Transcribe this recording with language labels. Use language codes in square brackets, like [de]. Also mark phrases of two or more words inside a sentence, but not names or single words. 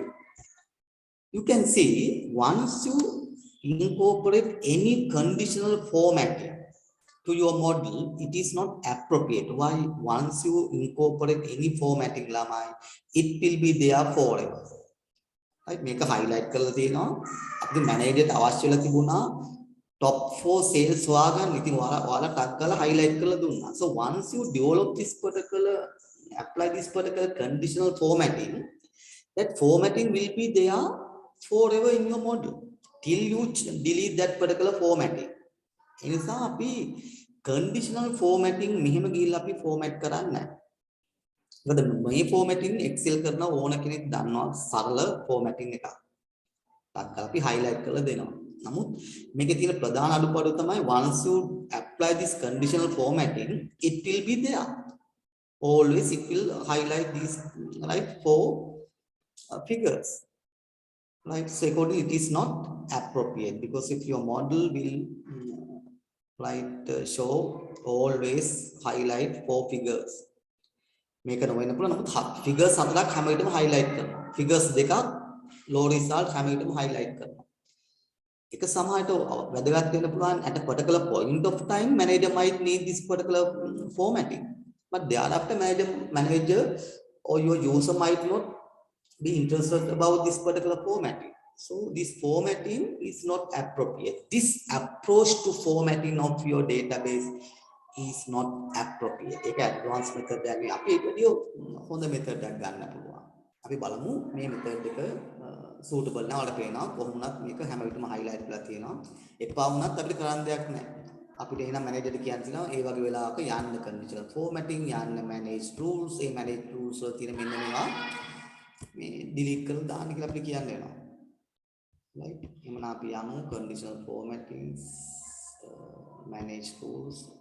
[en] You can see once you incorporate any conditional formatting to your model, it is not appropriate. Why? Once you incorporate any formatting, lamai, it will be there forever. Right? Make a highlight color [si] අපි මැනේජර්ට අවශ්‍ය වෙලා තිබුණා [en] top 4 sales හොයාගන්න. [si] ඉතින් ඔයාලා ටක් ගාලා highlight කරලා දුන්නා. [en] So once you develop this particular apply this particular conditional formatting, that formatting will be there forever in your model till you delete that particular formatting. [si] ඒ නිසා අපි [en] conditional formatting [si] මෙහෙම ගිහිල්ලා අපි format කරන්නේ නැහැ. මොකද මේ formatting Excel කරන ඕන කෙනෙක් දන්නවා සරල formatting එකක්. ටක් කරලා අපි highlight කරලා දෙනවා. නමුත් මේකේ තියෙන ප්‍රධාන අඩුපාඩුව තමයි [en] once you apply this conditional formatting, it will be there. Always it will highlight these right four figures. Right, so accordingly it is not appropriate because if your model will show always highlight four figures. [si] මේක නොවෙන්න පුළුවන්. නමුත් figures හතරක් හැම විටම highlight කරනවා. figures දෙකක් [en] low result [si] හැම විටම highlight කරනවා. ඒක සමහරට වැදගත් වෙන්න පුළුවන් [en] at a particular point of time manager might need this particular formatting, but thereafter manager or your user might not be interested about this particular formatting. So this formatting is not appropriate. This approach to formatting of your database is not appropriate. [si] ඒක advanced method එකක්. අපි ඒක විදිය හොඳ method එකක් ගන්න පුළුවන්. අපි බලමු මේ method එක suitable නැහැ. ඔයාලට පේනවා කොහොමවත් මේක හැම විටම highlight කරලා තියෙනවා. එපා වුණත් අපිට කරන්න දෙයක් නැහැ. අපිට එහෙනම් මැනේජර්ට කියන්න තියෙනවා ඒ වගේ වෙලාවක යන්න [en] conditional formatting, [si] යන්න [en] manage rules, [si] ඒ [en] manage rules [si] වල තියෙන මෙන්න මේවා මේ delete කරලා දාන්න කියලා අපිට කියන්න වෙනවා. [en] Right? [si] එහෙනම් අපි යමු [en] conditional formatting, manage rules.